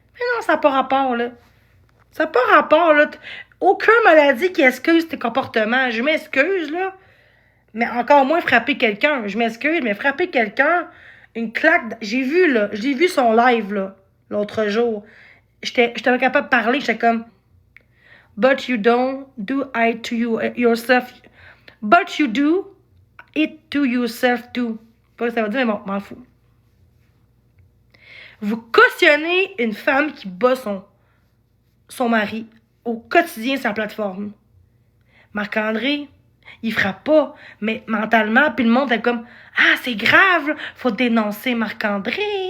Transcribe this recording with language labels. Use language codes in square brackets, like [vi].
[fr] Mais non, ça n'a pas rapport, là. Ça n'a pas rapport, là. Aucune maladie qui excuse tes comportements. Je m'excuse, là. Mais encore moins frapper quelqu'un. Je m'excuse, mais frapper quelqu'un, une claque. J'ai vu, là. J'ai vu son live, là, l'autre jour. J'étais pas capable de parler. J'étais comme, [en] but you don't do it to yourself. But you do it to yourself too. [fr] Pas ce que ça veut dire, mais bon, m'en fous. Vous cautionnez une femme qui bat son mari au quotidien sur la plateforme. Marc-André, il frappe pas, mais mentalement, puis le monde est comme, ah, c'est grave, faut dénoncer Marc-André.